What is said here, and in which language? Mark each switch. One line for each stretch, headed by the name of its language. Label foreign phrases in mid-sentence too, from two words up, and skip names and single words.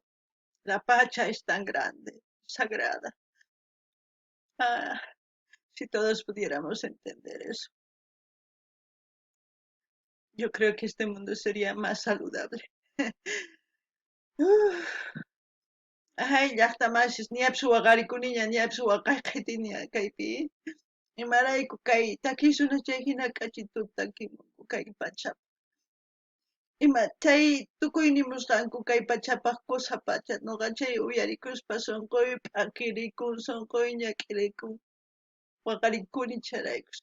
Spanish: La Pacha es tan grande, sagrada. Ah, si todos pudiéramos entender eso, yo creo que este mundo sería más saludable. Uf,
Quechua: ay, llaqtamasis ñapish waqarikuniña ñapish waqayqaytiña kaypi. Imarayku kay takisuna chay hina k'achituta takimunku kay pachapa. Ima chay tukuynimusqanku kay pachapaq kusa pacha nuqa chay uyarikuspa sunquy p'akirikun sunquy ñak'irikun waqarikuni charaykus.